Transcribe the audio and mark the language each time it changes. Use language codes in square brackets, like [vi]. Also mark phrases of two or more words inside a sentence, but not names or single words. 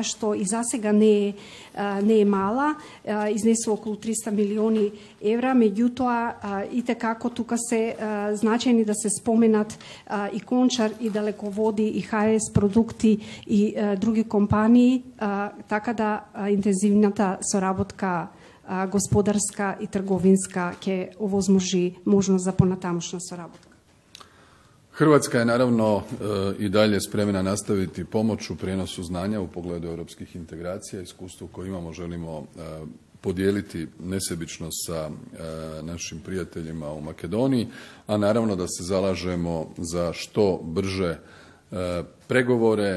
[mk] што и засега не е мала, изнесува околу 300 милиони евра, меѓутоа и како тука се значајни да се споменат и Кончар, и Далеководи, и HS Продукти и други компании, така да интензивната соработка господарска и трговинска ќе овозможи можност за понатамошна соработка. [hr] Hrvatska je naravno i dalje spremna nastaviti pomoć u prijenosu znanja u pogledu europskih integracija. Iskustvo koje imamo želimo podijeliti nesebično sa našim prijateljima u Makedoniji, a naravno da se zalažemo za što brže pregovore.